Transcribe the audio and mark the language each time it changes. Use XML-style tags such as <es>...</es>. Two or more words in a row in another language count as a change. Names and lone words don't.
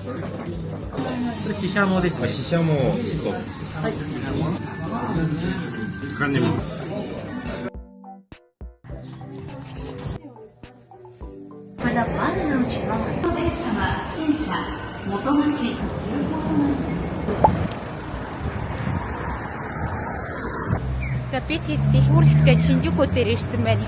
<ja>これシシャモですね。シシャモ1個です。はい。</ja> <ko>작가님은</ko> <mn>За бид дэлгүүр хэсгээ Шинжүүкүү дээр ирсэн байна.</mn>